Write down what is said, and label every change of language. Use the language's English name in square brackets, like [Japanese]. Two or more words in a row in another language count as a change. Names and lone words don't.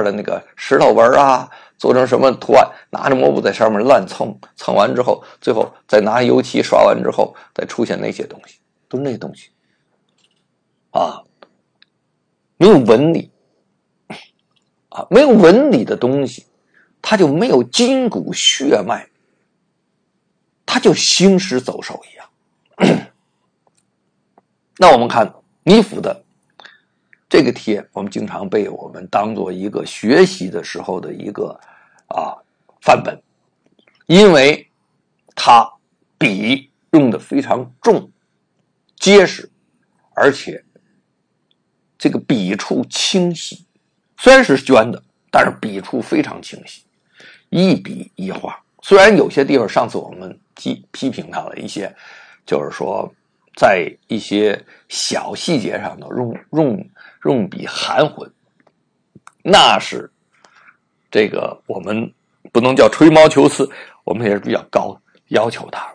[Chinese] 的那個石頭紋啊，做成什麼圖案，拿着抹布在上面亂蹭完之後，最後再拿油漆刷完之後，再出現那些東西，都是那些東西啊，沒有紋理啊，沒有紋理的東西，它就沒有筋骨血脈，它就行屍走獸一樣。那我們看米芾的這個帖，我們經常被我們當做一個學習的時候的一個範本，因為它筆用的非常重結實，而且這個筆觸清晰，雖然是絹的，但是筆觸非常清晰，一筆一畫。雖然有些地方上次我們批評它了一些，就是說在一些小細節上的用筆含混，那是這個我們不能叫吹毛求疵，我們也是比較高要求它。